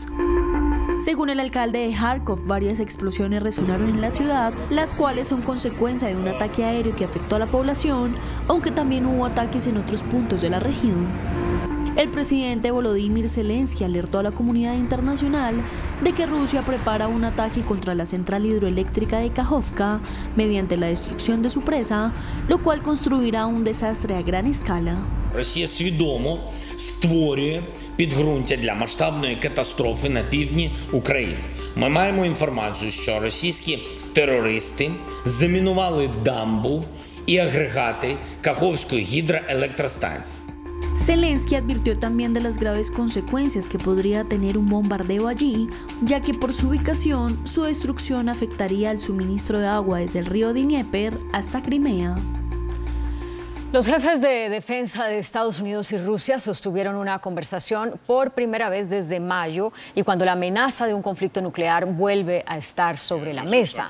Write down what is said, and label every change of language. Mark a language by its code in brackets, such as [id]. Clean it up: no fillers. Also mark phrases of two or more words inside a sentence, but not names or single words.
[es] Según el alcalde de Kharkov, varias explosiones resonaron en la ciudad, las cuales son consecuencia de un ataque aéreo que afectó a la población, aunque también hubo ataques en otros puntos de la región. El presidente Volodymyr Zelensky alertó a la comunidad internacional de que Rusia prepara un ataque contra la central hidroeléctrica de Kakhovka mediante la destrucción de su presa, lo cual construirá un desastre a gran escala. [uk] Росія свідомо створює підґрунтя для масштабної катастрофи на півдні України. Ми маємо інформацію, що російські терористи замінували дамбу і агрегати Каховської гідроелектростанції. [es] Zelensky advirtió también de las graves consecuencias que podría tener un bombardeo allí, ya que por su ubicación, su destrucción afectaría al suministro de agua desde el río Dnieper hasta Crimea. Los jefes de defensa de Estados Unidos y Rusia sostuvieron una conversación por primera vez desde mayo y cuando la amenaza de un conflicto nuclear vuelve a estar sobre la mesa.